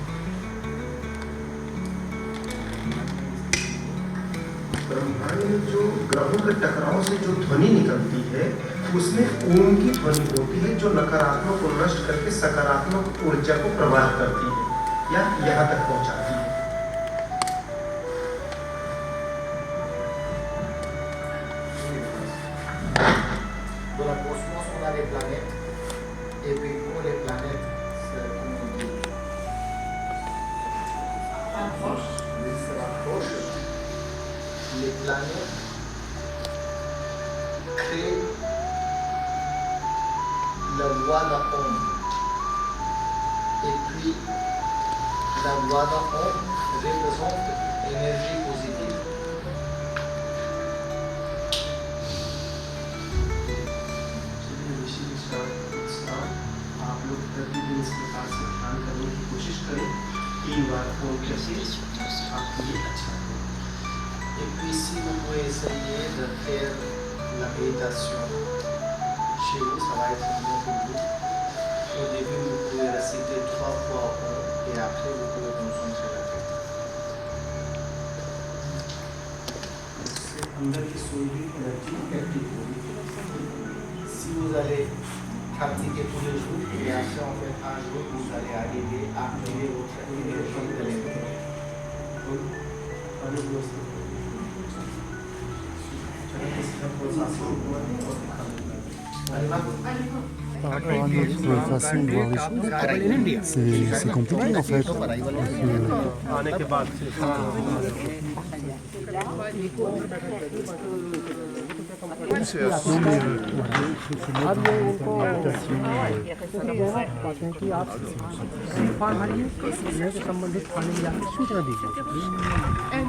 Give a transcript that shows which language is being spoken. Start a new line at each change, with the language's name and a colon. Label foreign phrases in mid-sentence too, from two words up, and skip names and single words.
Hindi: ब्रह्मांड में जो ग्रहों के टकराव से जो ध्वनि निकलती है उसमें ओम की ध्वनि होती है, जो नकारात्मक को नष्ट करके सकारात्मक ऊर्जा को प्रवाह करती है या यहाँ तक पहुंचाती है।
French: Dans la cosmos, on a les planètes. Et puis pour les planètes, c'est comme on dit. Oui, se rapproche. Les planètes créent la loi d'Ohm. Et puis, la loi d'Ohm représente l'énergie positive.
Hindi: आप लोग प्रतिदिन इस प्रकार से ध्यान करने की कोशिश करें, 3 बार ओम के साथ आपके लिए अच्छा है।
French: Et puis si vous pouvez essayer de faire la méditation chez vous, ça va être mieux pour vous. Au début, vous pouvez réciter 3 fois Om et après vous pouvez concentrer la tête.
Hindi: इससे अंदर की सोई हुई
English: energy active
Hindi: होगी।
French: Si vous allez pratiquer tous les jours et après en fait un jour, vous allez arriver à activer votre énergie de l'énergie. Par rapport à notre façon de voir les choses, c'est compliqué en fait.
Hindi: आने के बाद क्योंकि आप फॉर्म भरिए से संबंधित थाने में जाकर सूचना दीजिए।